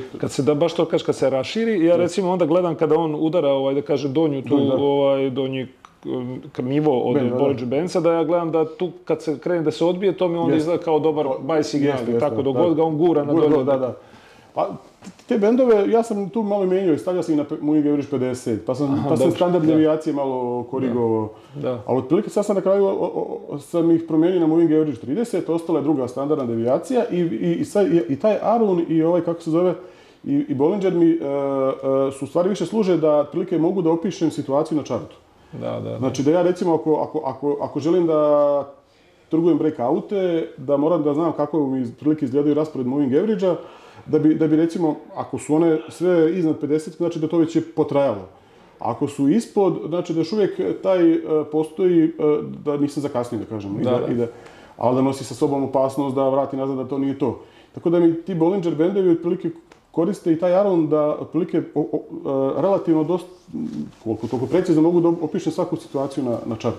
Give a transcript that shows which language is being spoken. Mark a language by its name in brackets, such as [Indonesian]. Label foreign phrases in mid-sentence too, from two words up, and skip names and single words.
[Bosnian] Kad se baš to kaže, kad se raširi, ja recimo onda gledam kada on udara, da kažem, donji nivo od Bollinger Bandsa, da ja gledam da tu kad se krene da se odbije, to mi onda izgleda kao dobar [English] buy signal, [Bosnian] tako dok god ga on gura na dolje. Da. Pa te bendove, ja sam tu malo menjao i stavljao sam ih na [English] moving average [Bosnian] 50, pa sam standard devijacije malo korigovao. Ali otprilike sad sam na kraju sam ih promijenio na [English] moving average [Bosnian] 30, ostala je druga standardna devijacija i taj Aron i ovaj, kako se zove, i Bollinger mi su stvari više služe da otprilike mogu da opišem situaciju na chartu. Znači da ja recimo ako želim da trgujem breakoute, da moram da znam kako mi prilike izgledaju raspored [English] moving average- [Bosnian] a, da bi recimo, ako su one sve iznad 50, znači da to već je potrajalo. Ako su ispod, znači da još uvijek taj postoji, da nisam zakasnio, da kažem, ali da nosi sa sobom opasnost da vrati nazad, da to nije to. Tako da mi ti Bollinger bandovi otprilike koriste i taj Aron da otprilike relativno dosta koliko toliko precizno mogu da opišem svaku situaciju na chartu.